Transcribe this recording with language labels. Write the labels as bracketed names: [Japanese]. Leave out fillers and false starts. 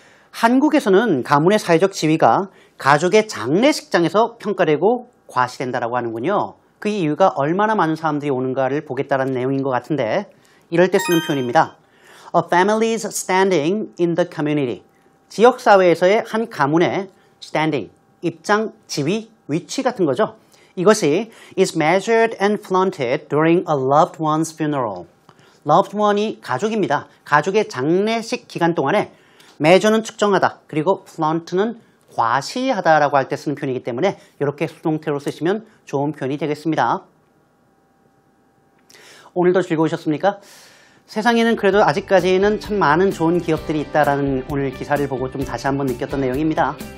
[Korean] 한국에서는 가문의 사회적 지위가 가족의 장례식장에서 평가되고 과시된다라고 하는군요. 그 이유가 얼마나 많은 사람들이 오는가를 보겠다는 내용인 것 같은데 이럴 때 쓰는 표현입니다. [English] A family's standing in the community. [Korean] 지역사회에서의 한 가문의 standing, 입장, 지위, 위치 같은 거죠. 이것이 [English] is measured and flaunted during a loved one's funeral. [Korean] loved one이 가족입니다. 가족의 장례식 기간 동안에 measure는 측정하다, 그리고 flaunt는 과시하다라고 할 때 쓰는 표현이기 때문에 이렇게 수동태로 쓰시면 좋은 표현이 되겠습니다. 오늘도 즐거우셨습니까? 세상에는 그래도 아직까지는 참 많은 좋은 기업들이 있다라는 오늘 기사를 보고 좀 다시 한번 느꼈던 내용입니다.